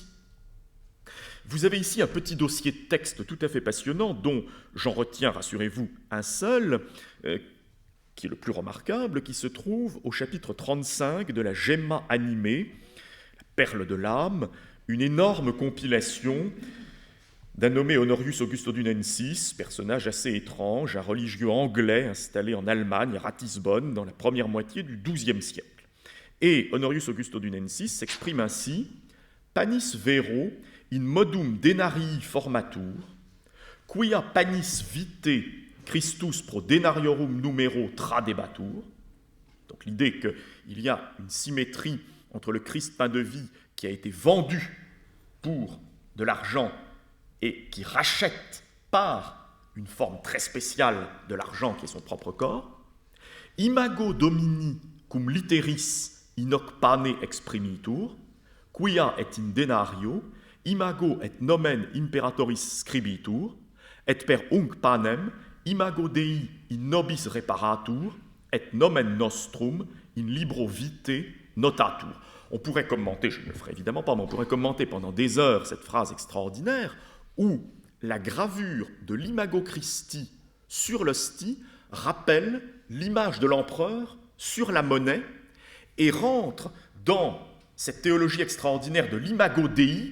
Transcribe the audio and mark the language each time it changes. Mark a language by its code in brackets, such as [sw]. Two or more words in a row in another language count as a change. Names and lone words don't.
[fr] Vous avez ici un petit dossier de texte tout à fait passionnant, dont j'en retiens, rassurez-vous, un seul, qui est le plus remarquable, qui se trouve au chapitre 35 de la Gemma animée, la perle de l'âme, une énorme compilation d'un nommé Honorius Augustodunensis, personnage assez étrange, un religieux anglais installé en Allemagne, à Ratisbonne, dans la première moitié du XIIe siècle. Et Honorius Augustodunensis s'exprime ainsi [la] « Panis vero in modum denarii formatur, quia panis vitae Christus pro denariorum numero tradebatur ». [fr] Donc l'idée qu'il y a une symétrie entre le Christ pain de vie qui a été vendu pour de l'argent et qui rachète par une forme très spéciale de l'argent qui est son propre corps, [la] imago domini cum literis in hoc pane exprimitur, quia et in denario, imago et nomen imperatoris scribitur, et per unc panem, imago Dei in nobis reparatur, et nomen nostrum in libro vitae notatur. [fr] On pourrait commenter, je ne le ferai évidemment pas, mais on pourrait commenter pendant des heures cette phrase extraordinaire où la gravure de l' [la] imago Christi [fr] sur l'hostie rappelle l'image de l'empereur sur la monnaie et rentre dans cette théologie extraordinaire de l' [la] imago Dei.